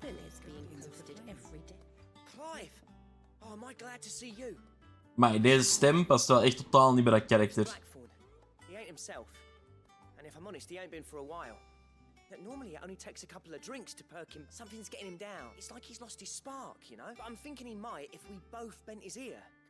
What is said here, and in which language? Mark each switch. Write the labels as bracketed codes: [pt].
[en] villas being posted every day. Clive! Oh, am I glad to see you? [nl] Maar deze stem past wel echt totaal niet bij dat karakter. [en] Blackthorn. He ain't himself. And if I'm honest, he ain't been for a while. Normally it only takes a couple of drinks to perk him. Something's getting him down. It's like he's lost his spark, you know? But I'm thinking he might if we both bent his ear.